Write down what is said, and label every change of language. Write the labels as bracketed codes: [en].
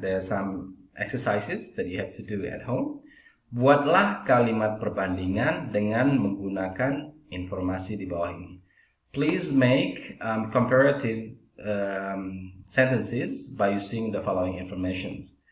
[en] There are some exercises that you have to do at home. [id] Buatlah kalimat perbandingan dengan menggunakan informasi di bawah ini. [en] Please make comparative sentences by using the following information.